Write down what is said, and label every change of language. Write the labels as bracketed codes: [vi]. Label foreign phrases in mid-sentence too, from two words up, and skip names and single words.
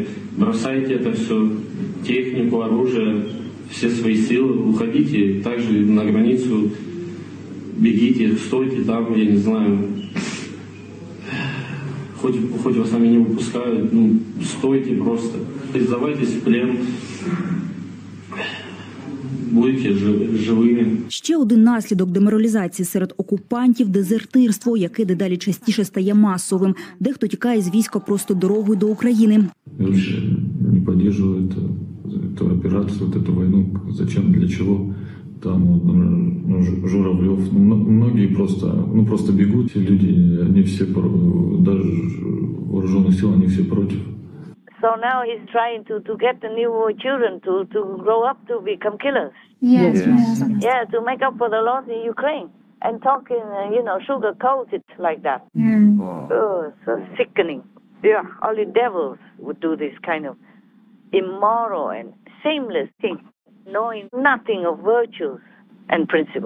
[ru] Бросайте это все, технику, оружие, все свои силы, уходите также на границу, бегите, стойте там, я не знаю. Хоть вас там и не выпускают, ну, стойте просто. Сдавайтесь в плен. Будьте живими. [uk] Ще один наслідок деморалізації серед окупантів – дезертирство, яке дедалі частіше стає масовим. Дехто тікає з війська просто дорогою до України. [ru] Вообще не поддерживаю эту операцию, эту войну. Зачем, для чего? Там Журавлев, многие просто бегут. Люди, они все, даже вооруженных сил, они все против. [en] So now he's trying to get the new children to grow up to become killers. Yes, Yes. Master. Yeah, to make up for the loss in Ukraine. And talking, sugar-coated like that. Mm. Oh, so sickening. Yeah, only devils would do this kind of immoral and shameless thing, knowing nothing of virtues and principles.